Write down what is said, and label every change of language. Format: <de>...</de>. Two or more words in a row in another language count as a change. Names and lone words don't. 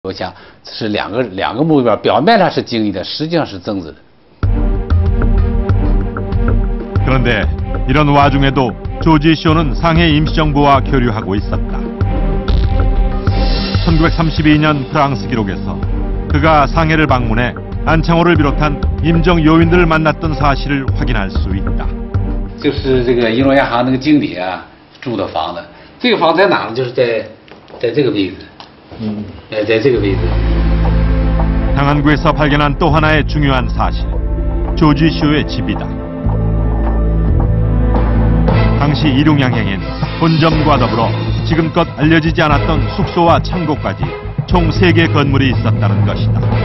<zh>我想这是两个目标，表面上是经济的，实际上是政治的。</zh> <ko>그런데 이런 와중에도 조지 쇼는 상해 임시정부와 교류하고 있었다. 1932년 프랑스 기록에서 그가 상해를 방문해 안창호를 비롯한 임정 요인들을 만났던 사실을 확인할 수 있다.</ko> <zh>就是这个银龙亚行那个经理啊住的房子，这个房子在哪呢？就是在这个位置，在这个位置。</zh> <ko>당안구에서 발견한 또 하나의 중요한 사실, 조지 쇼의 집이다. 당시 이륙양행엔 본점과 더불어 지금껏 알려지지 않았던 숙소와 창고까지 총 3개 건물이 있었다는 것이다.</ko>